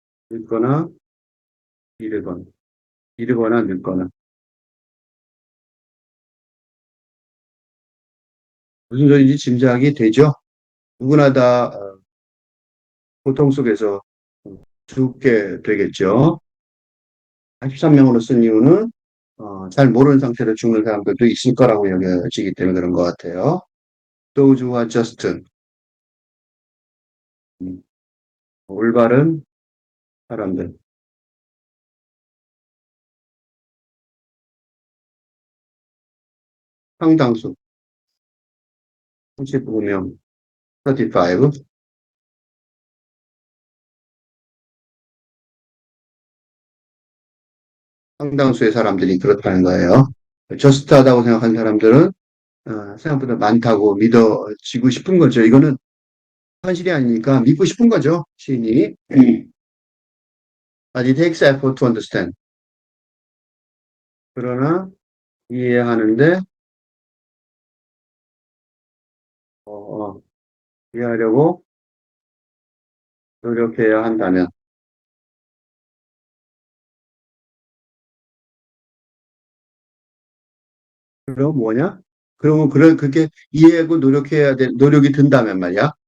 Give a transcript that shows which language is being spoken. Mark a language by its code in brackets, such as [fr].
[ko] 늙거나 이르거나 이르거나 늙거나 무슨 소리인지 짐작이 되죠. 누구나 다 고통 속에서 죽게 되겠죠. 83명으로 쓴 이유는 잘 모르는 상태로 죽는 사람들도 있을 거라고 여겨지기 때문에 그런 것 같아요. [en] Those who are just 음, [ko] 올바른 사람들. 상당수 35명, 35. 상당수의 사람들이 그렇다는 거예요. 저스트하다고 생각하는 사람들은 생각보다 많다고 믿어지고 싶은 거죠. 이거는 현실이 아니니까 믿고 싶은 거죠, 시인이. [en] But it takes effort to understand. [ko] 그러나 이해하는데 어, 어, 이해하려고 노력해야 한다면 그럼 뭐냐? 그러면 그렇게 이해하고 노력이 든다면 말이야.